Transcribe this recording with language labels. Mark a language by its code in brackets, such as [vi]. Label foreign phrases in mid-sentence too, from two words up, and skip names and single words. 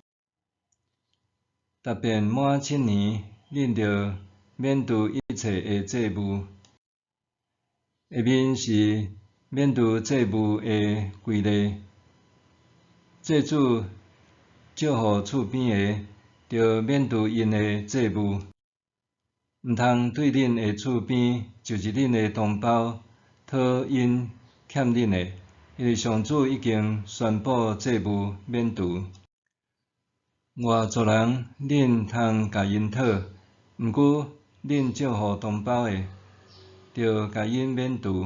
[nan] 答辩满7年，恁着免除一切的债务。下面是免除债务的规例。债主借予厝边的，着免除因的债务。毋通对恁的厝边，就是恁的同胞，讨因欠恁的，因为上主已经宣布债务免除。外族人，恁通甲因讨，毋过恁借予同胞的，着甲因免除。